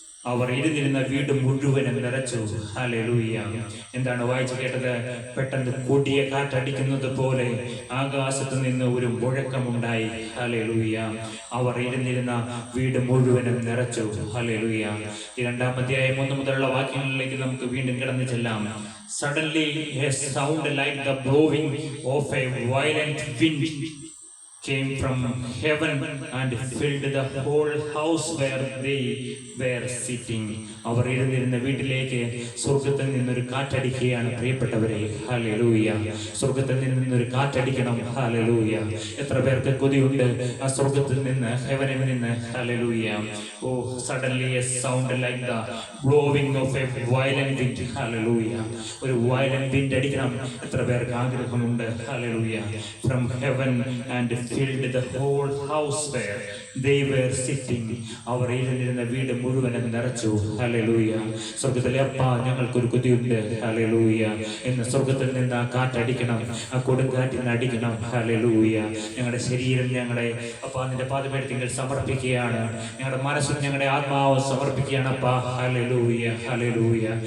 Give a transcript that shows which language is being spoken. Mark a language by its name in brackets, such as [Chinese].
[Malayalam] അവർ ഇരുന്നിരുന്ന വീട് മുഴുവനും നിറച്ചു. ഹല്ലേലൂയ. എന്താണ് വായിച്ചു കേട്ടത്? പെട്ടെന്ന് കൊടിയ കാറ്റടിക്കുന്നത് പോലെ ആകാശത്ത് നിന്ന് ഒരു മുഴക്കമുണ്ടായി. ഹല്ലേലൂയ. അവർ ഇരുന്നിരുന്ന വീട് മുഴുവനും നിറച്ചു. ഹല്ലേലൂയ. ഈ 2-ാം അധ്യായം 1 മുതലുള്ള വാക്യങ്ങളിലേക്ക് നമുക്ക് വീണ്ടും കടന്നു ചെല്ലാം. [English] Suddenly a sound like the blowing of a violent wind came from heaven and filled the whole house where they were sitting. [Malayalam] അവർ ഇരുന്നിരുന്ന വീട്ടിലേക്ക് സ്വർഗത്തിൽ നിന്നൊരു കാറ്റടിക്കുകയാണ് പ്രിയപ്പെട്ടവരെ. ഹല്ലേലൂയ. സ്വർഗത്തിൽ നിന്നൊരു കാറ്റടിക്കണം. ഹല്ലേലൂയ. എത്ര പേർക്ക് കൊതിയുണ്ട് ആ സ്വർഗത്തിൽ നിന്ന്, ഹെവനിൽ നിന്ന്? Hallelujah. [English] Oh, suddenly a sound like the blowing of a violent wind. [Malayalam] Hallelujah. ഒരു [English] violent wind [Malayalam] അടിക്കണം. എത്ര പേർക്ക് ആഗ്രഹമുണ്ട്? Hallelujah. [English] From heaven and filled the whole house where they were sitting. [Malayalam] അവർ ഇരുന്നിരുന്ന വീട് മുഴുവനും നിറച്ചു. ഹല്ലേലൂയ. സ്വർഗത്തിലെ അപ്പാ, ഞങ്ങൾക്കൊരു കൊതിയുണ്ട്. ഹല്ലേലൂയ. ഇന്ന് സ്വർഗത്തിൽ നിന്ന് ആ കാറ്റടിക്കണം, ആ കൊടുങ്കാറ്റിന് അടിക്കണം. ഹല്ലേലൂയ. ഞങ്ങളുടെ ശരീരം ഞങ്ങളുടെ അപ്പാ നിന്റെ പാദപീഠത്തിൽ സമർപ്പിക്കുകയാണ്. ഞങ്ങളുടെ മനസ്സും ഞങ്ങളുടെ ആത്മാവും സമർപ്പിക്കുകയാണ് അപ്പാ. ഹല്ലേലൂയ. ഹല്ലേലൂയ.